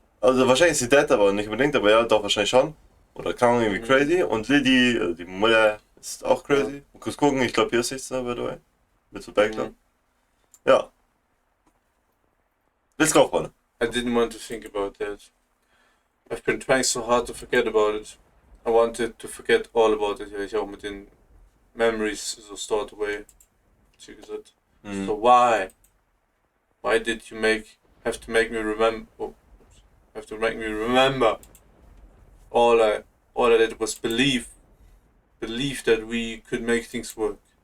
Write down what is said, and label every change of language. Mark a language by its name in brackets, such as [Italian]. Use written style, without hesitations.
[German] Also wahrscheinlich ist sie dead, aber nicht unbedingt, aber ja, doch wahrscheinlich schon. Oder klang irgendwie crazy. Und Lily, also die Mutter, ist auch crazy. Mal kurz gucken, ich glaube hier ist nichts da, [English] by the way. [German] Mit so Backlog. Ja. [English] Let's go, Freunde. I didn't want to think about that. I've been trying so hard to forget about it. I wanted to forget all about it, [German] weil ich auch mit den Memories so [English] stored away. [German] Hat sie gesagt. [English] So why? Why did you have to make me remember? Oh, have to make me remember. All I did was believe that we could make things work.